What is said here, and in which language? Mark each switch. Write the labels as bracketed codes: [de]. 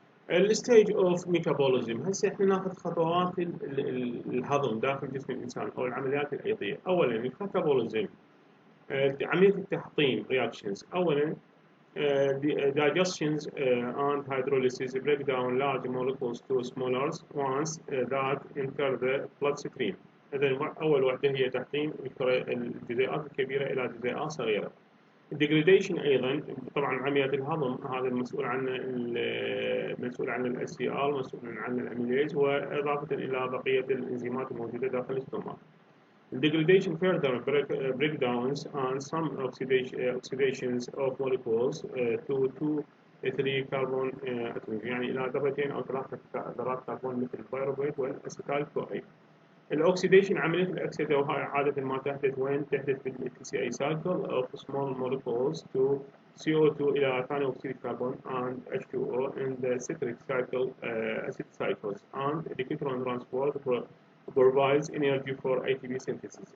[ar] الستيج اوف ميتابوليزم، هسه احنا ناخذ خطوات الهضم داخل جسم الانسان او العمليات الايضيه. اولا الميتابوليزم، عمليه التحطيم reactions. [en] اولا digestions and hydrolysis break down large molecules to smaller ones that enter the bloodstream. [ar] اذا اول وحده هي تحطيم الجزيئات الكبيره الى جزيئات صغيره. الديجريديشن ايضا، طبعا عمليات الهضم هذا المسؤول عنه مسؤول عن الاس سي ار، مسؤول عن الاميليز، واضافه الى بقيه الانزيمات الموجوده داخل الاستوماك. [en] Degradation further breakdowns and some oxidations of molecules to 2 3 carbon atoms، [ar] يعني الى ذرتين او 3 ذرات كربون مثل البيروفيت والاسيتال كوي. الاكسيديشن، عمليه الاكسده، وهاي عاده ما تحدث وين؟ تحدث بالتي سي اي سايكل اوف سمول [en] molecules to CO2 [ar] الى ثاني اكسيد الكربون [en] and H2O in the citric cycle acid cycles and electron transport provides energy for ATP synthesis.